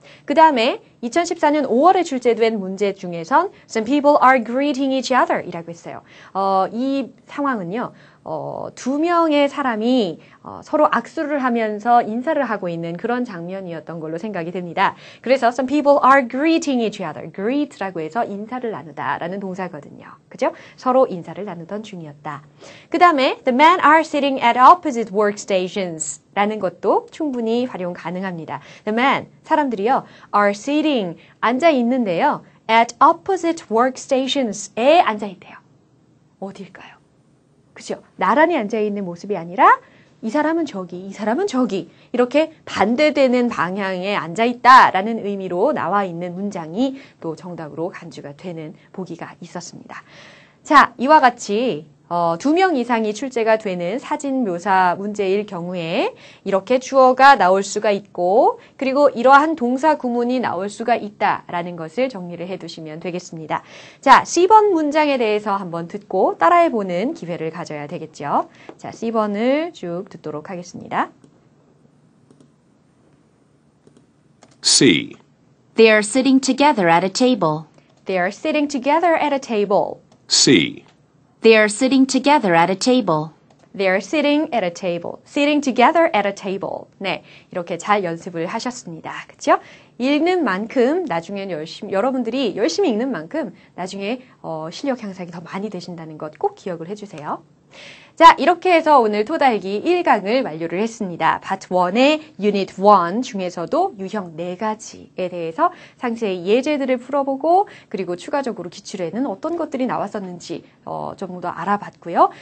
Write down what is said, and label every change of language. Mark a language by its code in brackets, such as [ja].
[ko] 그 다음에 2014년 5월에 출제된 문제 중에선 [en] Some people are greeting each other [ko] 이라고 했어요. 이 상황은요. 두 명의 사람이 서로 악수를 하면서 인사를 하고 있는 그런 장면이었던 걸로 생각이 됩니다. [en] 그래서 some people are greeting each other. [ko] greet라고 해서 인사를 나누다라는 동사거든요. 그죠? 서로 인사를 나누던 중이었다. 그 다음에 [en] the men are sitting at opposite workstations [ko] 라는 것도 충분히 활용 가능합니다. [en] The men, [ko] 사람들이요, [en] are sitting, [ko] 앉아 있는데요. [en] at opposite workstations [ko] 에 앉아 있대요. 어딜까요? 그죠? 나란히 앉아있는 모습이 아니라 이 사람은 저기, 이 사람은 저기 이렇게 반대되는 방향에 앉아있다라는 의미로 나와 있는 문장이 또 정답으로 간주가 되는 보기가 있었습니다. 자, 이와 같이 2명 이상이 출제가 되는 사진 묘사 문제일 경우에 이렇게 주어가 나올 수가 있고 그리고 이러한 동사 구문이 나올 수가 있다라는 것을 정리를 해두시면 되겠습니다. 자, C번 문장에 대해서 한번 듣고 따라해보는 기회를 가져야 되겠죠. 자, C번을 쭉 듣도록 하겠습니다. [en] C. They are sitting together at a table. They are sitting together at a table. C. They are sitting together at a table. They are sitting at a table. Sitting together at a table. [ko] 네, 이렇게 잘 연습을 하셨습니다. 그렇죠? 읽는 만큼 나중엔 여러분들이 열심히 읽는 만큼 나중에 실력 향상이 더 많이 되신다는 것 꼭 기억을 해주세요. 자, 이렇게 해서 오늘 토달기 1강을 완료를 했습니다. 파트 1의 유닛 1 중에서도 유형 4가지에 대해서 상세히 예제들을 풀어보고 그리고 추가적으로 기출에는 어떤 것들이 나왔었는지 좀 더 알아봤고요.